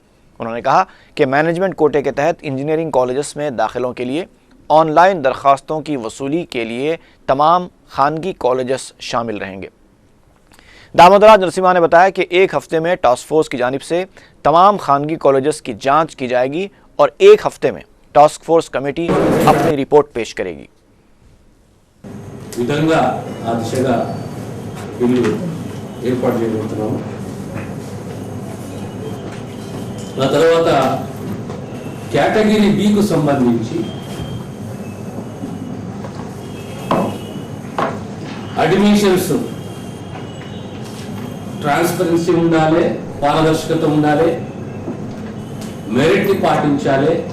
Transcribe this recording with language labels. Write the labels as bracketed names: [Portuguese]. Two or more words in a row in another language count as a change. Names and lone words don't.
[Urdu] انہوں نے کہا کہ مینجمنٹ کوٹے کے تحت انجینئرنگ کالجز میں داخلوں کے لیے آن لائن درخواستوں کی وصولی کے لیے تمام خانگی کالجز شامل رہیں گے۔ دامودر راج نرسمہا نے بتایا کہ 1 ہفتے میں [English] task force [Urdu] کی جانب سے تمام خانگی کالجز کی جانچ کی جائے گی اور 1 ہفتے میں [English] task force committee [Urdu] اپنی رپورٹ پیش کرے گی۔ [English] category B [Telugu] కు సంబంధించి [English] admissions transparency [Telugu] ఉండాలి, పారదర్శకత ఉండాలి, మెరిట్ ని పాటించాలి।